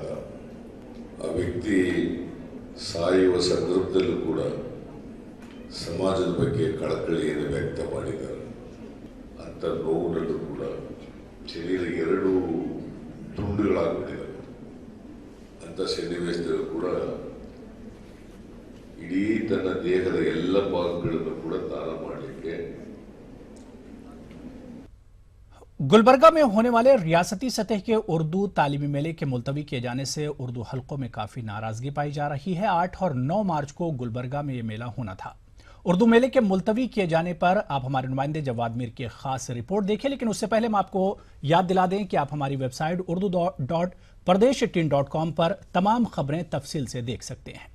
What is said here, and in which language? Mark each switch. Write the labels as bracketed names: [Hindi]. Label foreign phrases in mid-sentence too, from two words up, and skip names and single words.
[Kannada] ಆ ವ್ಯಕ್ತಿ ಸಾಯುವ ಸಂದರ್ಭದಲ್ಲೂ ಕೂಡ ಸಮಾಜದ ಬಗ್ಗೆ ಕಳಕಳಿಯನ್ನು ವ್ಯಕ್ತ ಮಾಡಿದ್ದಾರೆ. ಅಂಥ ನೋವಿನಲ್ಲೂ ಕೂಡ ಶರೀರ 2 ತುಂಡುಗಳಾಗ್ಬಿಟ್ಟಿದ್ದಾರೆ. ಅಂಥ ಸನ್ನಿವೇಶದಲ್ಲೂ ಕೂಡ ಇಡೀ ತನ್ನ ದೇಹದ ಎಲ್ಲ ಭಾಗಗಳನ್ನು ಕೂಡ ದಾನ ಮಾಡಲಿಕ್ಕೆ. [Urdu] گلبرگہ میں ہونے والے ریاستی سطح کے اردو تعلیمی میلے کے ملتوی کیے جانے سے اردو حلقوں میں کافی ناراضگی پائی جا رہی ہے. 8 اور 9 مارچ کو گلبرگہ میں یہ میلہ ہونا تھا۔ اردو میلے کے ملتوی کیے جانے پر آپ ہمارے نمائندے جواد میر کی خاص رپورٹ دیکھیں، لیکن اس سے پہلے ہم آپ کو یاد دلا دیں کہ آپ ہماری ویب سائٹ urdu.pardesh18.com پر تمام خبریں تفصیل سے دیکھ سکتے ہیں.